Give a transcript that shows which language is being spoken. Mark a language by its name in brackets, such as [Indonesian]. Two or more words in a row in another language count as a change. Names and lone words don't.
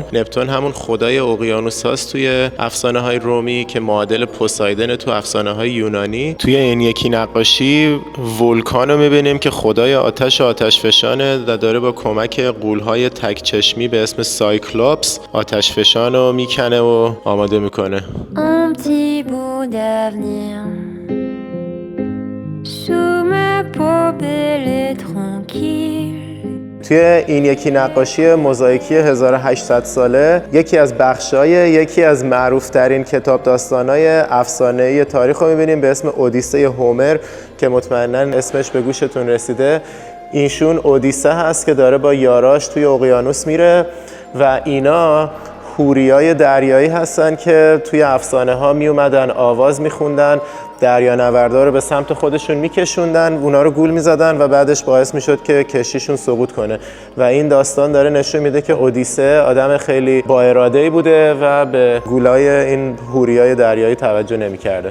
[Persian] نپتون همون خدای اقیانوس هست توی افسانه‌های رومی که معادل پوسایدن تو افسانه‌های یونانی. توی این یکی نقاشی ولکان رو می‌بینیم که خدای آتش و آتشفشانه و داره با کمک غول‌های تک چشمی به اسم سایکلوپس آتشفشان رو میکنه و آماده میکنه. [French] Un petit bout d'avenir sous ma peau belle et tranquille. [Persian] توی این یکی نقاشی موزاییکی 1800 ساله یکی از بخشای یکی از معروفترین کتاب داستانای افسانه‌ای تاریخ رو می‌بینیم به اسم اودیسه هومر که مطمئناً اسمش به گوشتون رسیده. اینشون اودیسه هست که داره با یاراش توی اقیانوس میره و اینا هوریای دریایی هستن که توی افسانه ها می اومدن آواز میخوندن، دریانوردا رو به سمت خودشون میکشوندن، اونا رو گول میزدن و بعدش باعث میشد که کشتیشون سقوط کنه و این داستان داره نشون میده که اودیسه آدم خیلی با اراده‌ای بوده و به گولای این هوریای دریایی توجه نمیکرده.